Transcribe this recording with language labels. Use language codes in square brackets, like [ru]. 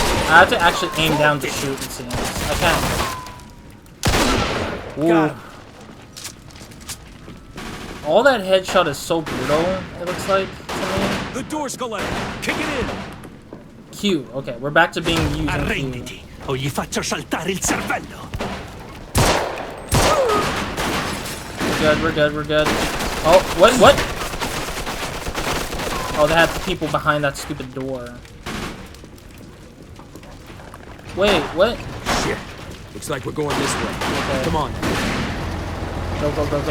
[en] I have to actually aim down to shoot, it seems. I can't. Ooh. All that headshot is so brutal, it looks like, to me. The door, Scaletta. Kick it in. Q. Okay, we're back to being using Q. [it] Arrenditi, o gli faccio saltare il cervello. [en] We're good, we're good. Oh, what? Oh, they had people behind that stupid door. Wait, what? Shit. Looks like we're going this way. Okay. Come on. Go, go, go, go.